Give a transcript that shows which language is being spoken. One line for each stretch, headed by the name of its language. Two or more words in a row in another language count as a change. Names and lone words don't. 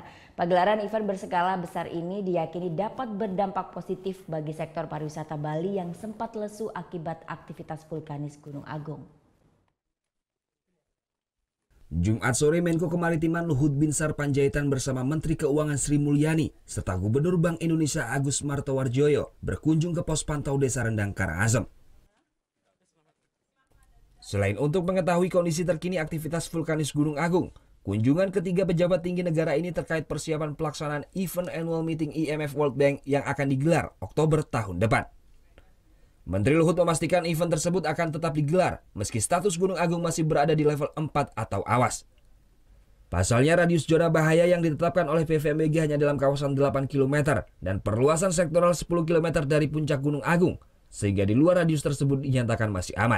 Indonesian: Pagelaran event berskala besar ini diyakini dapat berdampak positif bagi sektor pariwisata Bali yang sempat lesu akibat aktivitas vulkanis Gunung Agung. Jumat sore, Menko Kemaritiman Luhut Binsar Panjaitan bersama Menteri Keuangan Sri Mulyani serta Gubernur Bank Indonesia Agus Martowardoyo berkunjung ke pos pantau Desa Rendang Karangasem. Selain untuk mengetahui kondisi terkini aktivitas vulkanis Gunung Agung, kunjungan ketiga pejabat tinggi negara ini terkait persiapan pelaksanaan event
English: annual meeting
Indonesian: IMF World Bank yang akan digelar Oktober tahun depan. Menteri Luhut memastikan event tersebut akan tetap digelar meski status Gunung Agung masih berada di level 4 atau awas. Pasalnya radius zona bahaya yang ditetapkan oleh PVMBG hanya dalam kawasan 8 km dan perluasan sektoral 10 km dari puncak Gunung Agung, sehingga di luar radius tersebut dinyatakan masih aman.